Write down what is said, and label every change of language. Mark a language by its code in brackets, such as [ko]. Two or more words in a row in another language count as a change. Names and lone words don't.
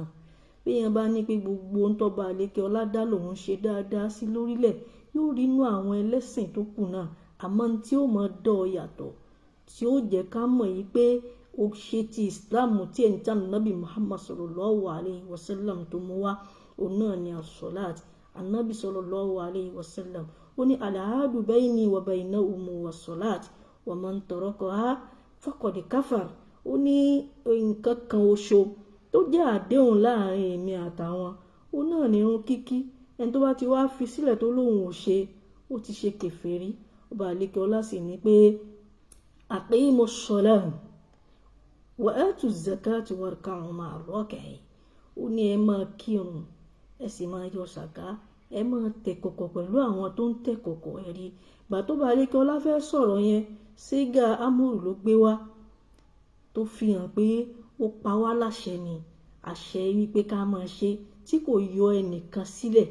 [yo] Bí èèyàn bá ní pé gbogbo ohun tọ́ba àlékẹ́ọlá dá lòun ṣe dáadáa sí lórílẹ̀, yóò rí inú àwọn ẹlẹ́sìn tó kù náà. Àmọ́ tí ó máa dọ̀ yàtọ̀, tí ó jẹ́ ká mọ̀ yìí pé ó ṣe ti Islam tí ẹni tí Ànábì Muhammad [ar] صلى الله عليه وسلم [yo] tó mú wá, òun náà ni as-Salat. [ar] Ànábì صلى الله عليه وسلم [yo] ó ní [ar] العهد بيني وبينهم الصلاة ومن تركها فقد كفر. [yo] Ó ní nǹkan kan oṣù tó jẹ́ àdéhùn láàrin èmi àtàwọn, òun náà ni irun kíkí. Ẹni tó bá ti wá fi sílẹ̀ tó lóhun ò ṣe, ó ti ṣe kèfèrí. Ọba àlékẹ́ọlá sì ní pé [ar] أقيموا الصلاة وآتوا الزكاة واركعوا مع الراكعين. [yo] Ó ní ẹ máa kírun, ẹ sì máa yọ sàká, ẹ máa tẹ̀kọ̀kọ̀ pẹ̀lú àwọn tó ń tẹ̀kọ̀kọ̀ ẹ̀rí. Gbà tó bá àlékẹ́ọlá fẹ́ sọ̀rọ̀ yẹn, sígá amúrù ló gbé wá, tó fi hàn pé ó pa wá láṣẹ ni, àṣẹ wípé ká máa ṣe, tí kò yọ ẹnìkan sílẹ̀.